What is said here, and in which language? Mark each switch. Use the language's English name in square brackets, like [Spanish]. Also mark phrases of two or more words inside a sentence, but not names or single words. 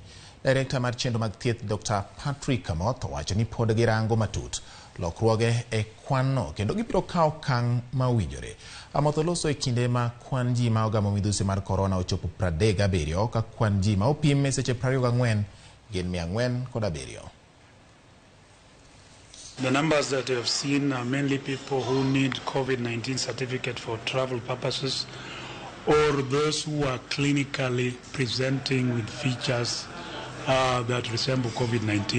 [Luo (Kenya and Tanzania)] Director mar chenro mag thieth Dr. Patrick Amoth wacho ni pod girango matut lokruoge e kwanno kendo gibiro kawo okang' mawinjore. Amoth oloso e kinde ma kwan ji ma ogamo midhusi mar korona ochopo 37 ka kwan ji ma opim e seche 24 gin 407. [English] The numbers that you have seen are mainly people who need COVID-19 certificate for travel purposes or those who are clinically presenting with features that resemble COVID-19.